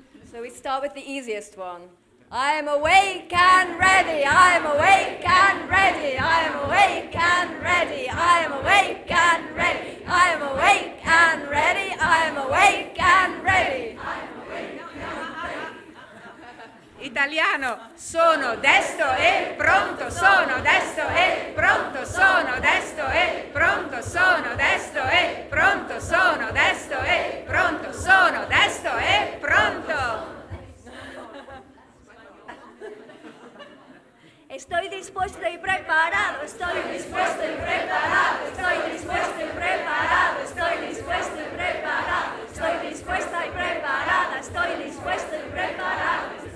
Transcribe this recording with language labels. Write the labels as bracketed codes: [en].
[en] So we start with the easiest one. I am awake and ready, I am awake and ready, I am awake and ready, I am awake and ready, I am awake and ready, I am awake and ready. [it] Italiano, sono desto e pronto, sono desto e pronto, sono desto e pronto, sono desto e pronto, sono desto e pronto, sono desto e pronto. [es] Estoy dispuesto y preparado, estoy dispuesto y preparado, estoy dispuesto y preparado, estoy dispuesto y preparado, estoy dispuesta y preparada, estoy dispuesto y preparado.